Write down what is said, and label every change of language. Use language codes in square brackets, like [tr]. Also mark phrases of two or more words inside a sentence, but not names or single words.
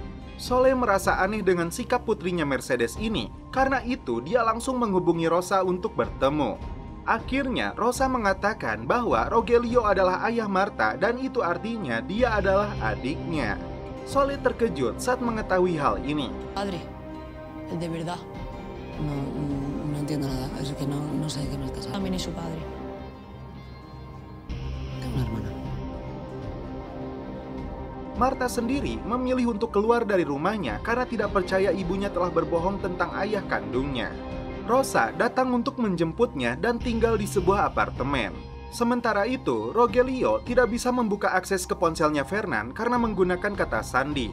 [id] Soleh merasa aneh dengan sikap putrinya Mercedes ini, karena itu dia langsung menghubungi Rosa untuk bertemu. Akhirnya, Rosa mengatakan bahwa Rogelio adalah ayah Marta dan itu artinya dia adalah adiknya. Soleh terkejut saat mengetahui hal ini. [es] Padre, el de verdad. No entiendo nada, es que no sé de qué me estás hablando. También es su padre. Tengo una hermana. [id] Marta sendiri memilih untuk keluar dari rumahnya karena tidak percaya ibunya telah berbohong tentang ayah kandungnya. Rosa datang untuk menjemputnya dan tinggal di sebuah apartemen. Sementara itu, Rogelio tidak bisa membuka akses ke ponselnya Fernan karena menggunakan kata sandi.